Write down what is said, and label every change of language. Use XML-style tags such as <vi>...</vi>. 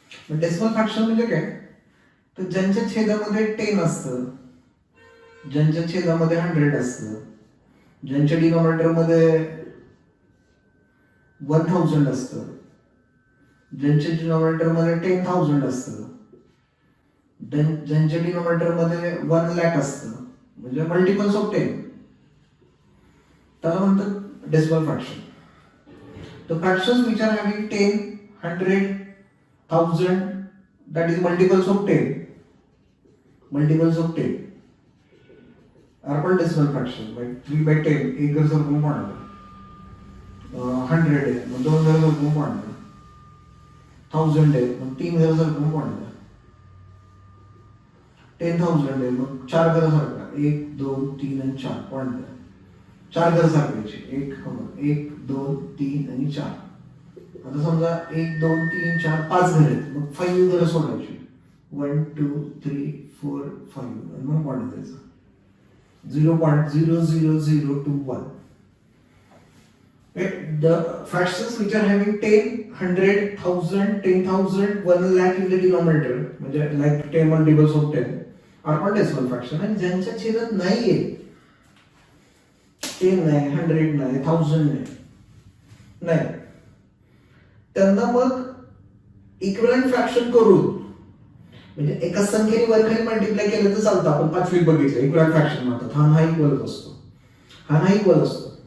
<mr>Decimal fraction म्हणजे काय, तर ज्यांच्या छेदामध्ये 10 असतं, ज्यांच्या छेदामध्ये 100 असतं, ज्यांच्या डिनॉमिनेटर मध्ये 1000 असतं, ज्यांच्या डिनॉमिनेटर मध्ये 10,000 असतं, ज्यांच्या डिनॉमिनेटर मध्ये 1 लाख असतं, म्हणजे मल्टिपल्स ऑफ 10. त्याला म्हणतात decimal fraction.</mr> <en>The fractions which are having 10, 100, 1000, that is multiples of 10, are called decimal fraction. Like 3 by 10,</en> <mr>एक घर सरकून पाडणार. 100 आहे, मग 2 घर सरकून पाडणार. 1000 आहे, मग 3 घर सरकून पाडणार. 10,000 आहे, मग 4 घर सरकणार. 1, 2, 3 आणि 4 पाडणार. 4 घर सारखायची. 1, 2, 3 आणि 4. आता समजा 1, 2, 3, 4, 5 घर आहेत, मग 5 घर सोडायची. 1, 2, 3, 4, 5 आणि मग पॉईंट द्यायचा. 0.00021.</mr> <en>The fractions which are having 10, 100, 1000, 10,000, 1 lakh in the denominator, म्हणजे like 10 multiples of 10, are called decimal fraction.</en> <mr>आणि ज्यांच्या छेदात नाहीये, 10 नाही, 100 नाही, 1000 नाही, त्यांना मग इक्विव्हॅलंट फ्रॅक्शन करून, म्हणजे एका संख्येने वरखाली मल्टिप्लाय केलं तर चालतं. आपण 5वीत बघितलं इक्विव्हलंट फ्रॅक्शन म्हणतात. हा ना इक्वल असतो, हा ना इक्वल असतो.</mr>